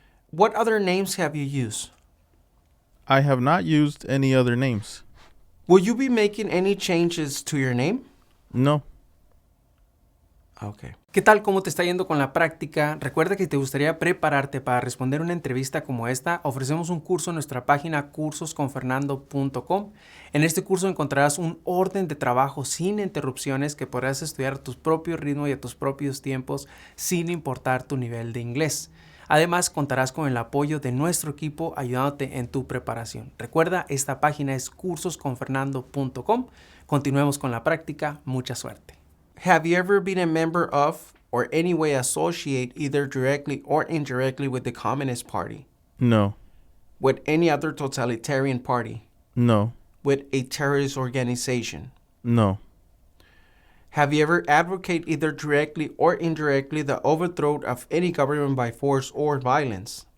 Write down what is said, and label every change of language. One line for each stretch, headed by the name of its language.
English: What other names have you used? I have not used any other names. Will you be making any changes to your name? No.
Spanish: Okay. ¿Qué tal? ¿Cómo te está yendo con la práctica? Recuerda que te gustaría prepararte para responder una entrevista como esta. Ofrecemos un curso en nuestra página cursosconfernando.com. En este curso encontrarás un orden de trabajo sin interrupciones que podrás estudiar a tu propio ritmo y a tus propios tiempos sin importar tu nivel de inglés. Además, contarás con el apoyo de nuestro equipo ayudándote en tu preparación. Recuerda, esta página es cursosconfernando.com. Continuemos con la práctica. Mucha suerte.
English: Have you ever been a member of or any way associate either directly or indirectly with the Communist Party? No. With any other totalitarian party? No. with a terrorist organization? No. Have you ever advocated either directly or indirectly the overthrow of any government by force or violence?